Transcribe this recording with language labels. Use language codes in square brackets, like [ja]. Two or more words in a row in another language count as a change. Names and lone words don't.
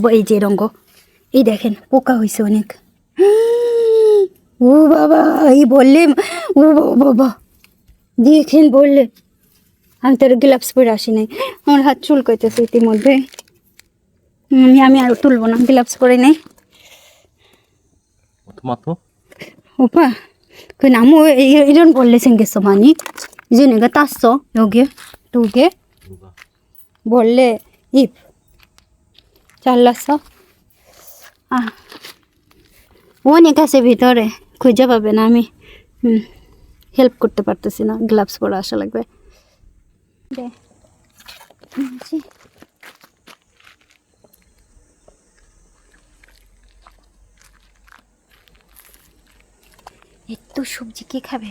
[bn] এই যে রঙ্গ এই দেখেন পোকা হয়েছে অনেক। ও বাবা এই বললে, ও বাবা দেখেন বললে, আমি তোর গ্লাভস পরে আসি নাই, আমার হাত চুল করতেছে ইতিমধ্যে। আমি আর তুলবো না, গ্লাভস পরে নেই। [ko] 토마토? 오빠 그 나무 이런 벌레 생겼어 많이. 이제 내가 땄어 여기 2개 누가? 벌레 잎 잘랐어. [bn] 아 অনেক আছে ভিতরে, খুঁজে পাবে না। আমি হেল্প করতে পারতেছি না, গ্লাভস পরে আসা লাগবে। এত সবজি কে খাবে?